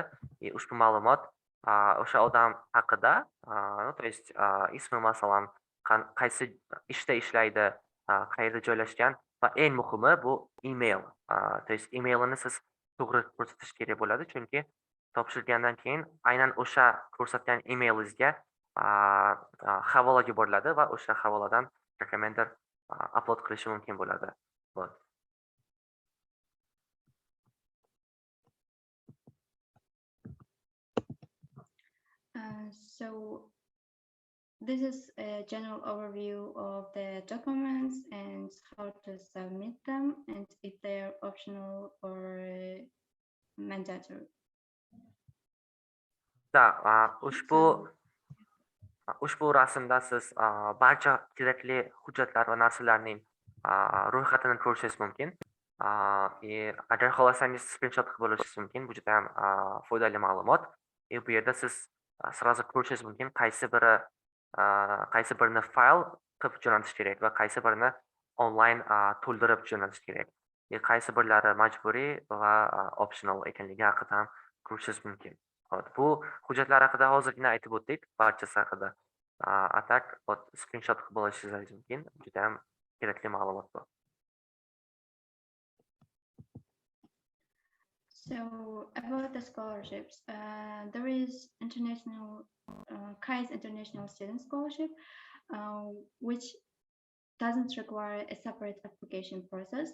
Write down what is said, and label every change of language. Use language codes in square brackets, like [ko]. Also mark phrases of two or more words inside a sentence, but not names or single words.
[uz] Ushbu ma'lumot o'sha odam haqida, [ru] то есть [uz] ismi, masalan, qaysi ishda ishlaydi, qayerda joylashgan va eng muhimi bu email. [ru] То есть [uz] emailini siz to'g'ri ko'rsatish kerak bo'ladi, chunki topshirgandan keyin aynan o'sha ko'rsatgan emailingizga havola yuboriladi va o'sha havoladan recommender upload qilishi mumkin bo'ladi. Вот. [en] So this is a general overview of the documents and how to submit them and if they are optional or mandatory. [uz] Da, ushbu rasmda siz barcha kerakli hujjatlar va narsalarning ro'yxatini ko'rishingiz mumkin. Agar xohlasangiz screenshot qilib olishingiz mumkin. Bu juda ham foydali ma'lumot. Bu yerda siz sразу ko'rishingiz mumkin qaysi birini fayl qilib jo'natish kerak va qaysi birini onlayn to'ldirib jo'natish kerak. Qaysi birlari majburiy va optional ekanligi haqida ham ko'rishingiz mumkin. Bu hujjatlar haqida hozirgina aytib o'tdik, barchasi haqida. Atak screenshot qilib olishingiz mumkin. Juda ham kerakli ma'lumot bu. [en] So about the scholarships, there is KAIST International Student Scholarship, which doesn't require a separate application process.